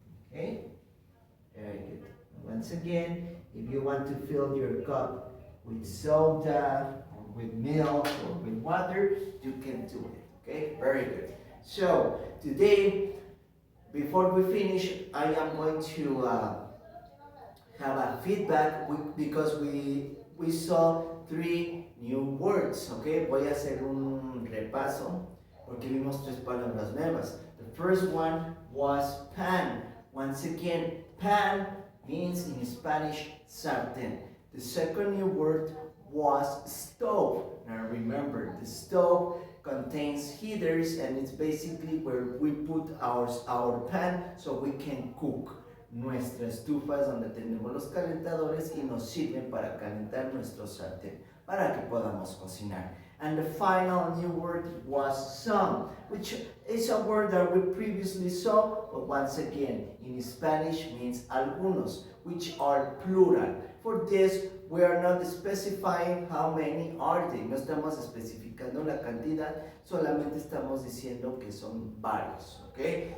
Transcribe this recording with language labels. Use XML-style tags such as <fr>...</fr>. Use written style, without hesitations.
<en>Okay? Very good. Once again, if you want to fill your cup with soda, or with milk, or with water, you can do it. Okay, very good. So today, before we finish, I am going to have a feedback because we saw 3 new words.</en> <es>Okay, voy a hacer un repaso porque vimos 3 palabras nuevas.</es> <en>The first one was pan. Once again, pan means in Spanish sartén. The second new word was stove. Now remember, the stove contains heaters, and it's basically where we put our pan so we can cook.</en> <es>Nuestra estufa es donde tenemos los calentadores y nos sirven para calentar nuestro sartén, para que podamos cocinar.</es> <en>And the final new word was some, which is a word that we previously saw, but once again, in Spanish means algunos, which are plural. For this, we are not specifying how many are they.</en> <es>No estamos especificando la cantidad, solamente estamos diciendo que son varios. Okay?</es>